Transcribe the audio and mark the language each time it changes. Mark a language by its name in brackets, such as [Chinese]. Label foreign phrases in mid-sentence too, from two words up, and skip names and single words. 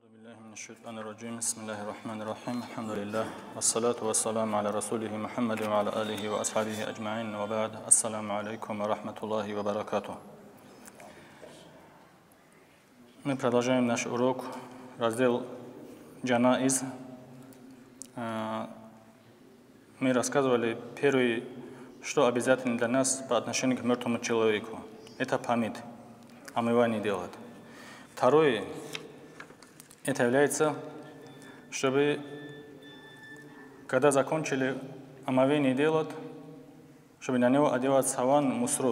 [Arabic] بالله من الشيطان الرجيم بسم الله الرحمن الرحيم الحمد لله والصلاة والسلام على رسوله محمد وعلى آله وأصحابه أجمعين وبعد السلام عليكم ورحمة الله وبركاته. [Russian] Мы продолжаем наш урок, раздел Джанаиз. Мы рассказывали первый, что обязательно для нас по отношению к мертвому человеку. Это память, омывание делать. Второе, это является, чтобы, когда закончили омовение делать, чтобы на него одевать саван, мусру.